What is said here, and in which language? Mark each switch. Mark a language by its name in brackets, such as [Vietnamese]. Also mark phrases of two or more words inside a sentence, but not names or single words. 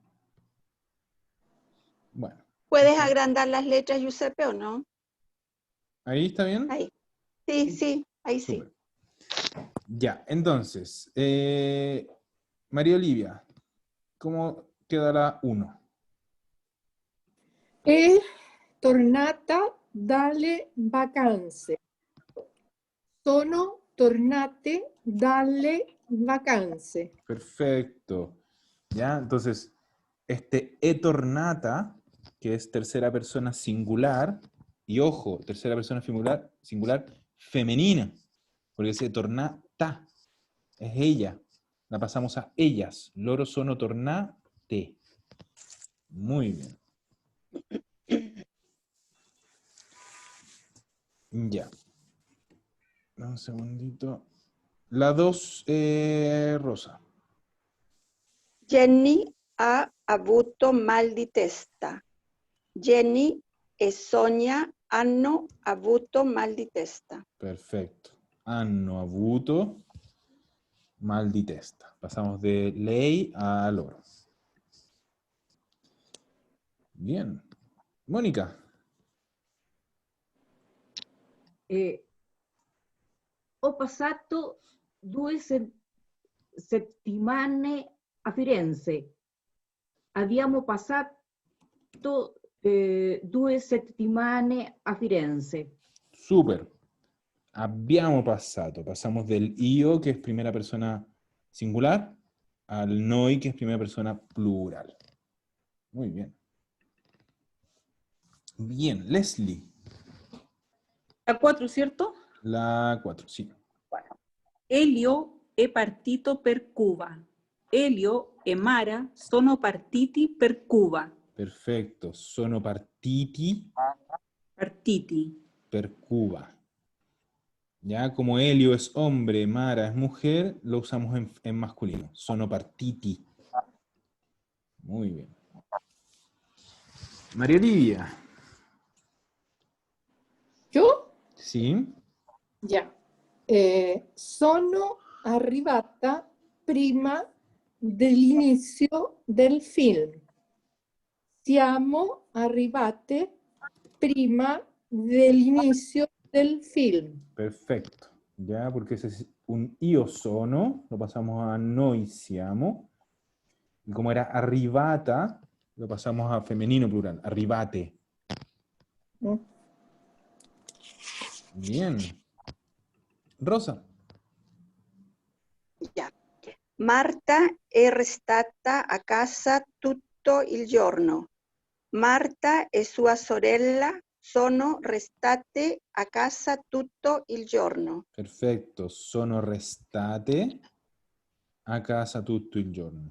[Spanish] Bueno. ¿Puedes agrandar las letras, Giuseppe, o no? ¿Ahí está bien? Ahí. Sí, sí, ahí sí. Súper. Ya, entonces, María Olivia, ¿cómo queda la 1? [Italian] È tornata dalle vacanze. Sono tornate dalle vacanze. [Spanish] Perfecto. Ya, entonces, [Italian] e tornata, [Spanish] que es tercera persona singular, y ojo, tercera persona singular femenina, porque [Italian] se tornata, [Spanish] es ella. La pasamos a ellas. [Italian] Loro sono tornate. [Spanish] Muy bien. Ya. Un segundito. La 2, Rosa. [Italian] Jenny ha avuto mal di testa. Jenny e Sonia hanno avuto mal di testa. [Spanish] Perfecto. [Italian] Hanno avuto mal di testa. [Spanish] Pasamos de [Italian] lei a loro. [Spanish] Bien. Mónica. [Italian] Ho passato 2 settimane a Firenze. Abbiamo passato 2 settimane a Firenze. Súper. Abbiamo passato. [Spanish] Pasamos del io, que es primera persona singular, al noi, que es primera persona plural. Muy bien. Bien. Leslie. La 4, ¿cierto? La 4, sí. [Italian] Elio è partito per Cuba. Elio e Mara sono partiti per Cuba. Perfecto. Sono partiti Partiti. per Cuba. [Spanish] Ya, como Helio es hombre, Mara es mujer, lo usamos en masculino. [Italian] Sono partiti. [Spanish] Muy bien. María Olivia. [Italian] Io? [Spanish] Sí. [Italian] Già. Sono arrivata prima dell'inizio del film. Siamo arrivate prima dell'inizio del film. [Spanish] Perfecto. Ya, porque ese es un [Italian] io sono, [Spanish] lo pasamos a [Italian] noi siamo. [Spanish] Y como era arrivata, lo pasamos a femenino plural, arrivate. Bien. Rosa. Ya. [Italian] Marta è restata a casa tutto il giorno. Marta e sua sorella sono restate a casa tutto il giorno. [Spanish] Perfecto. [Italian] Sono restate a casa tutto il giorno.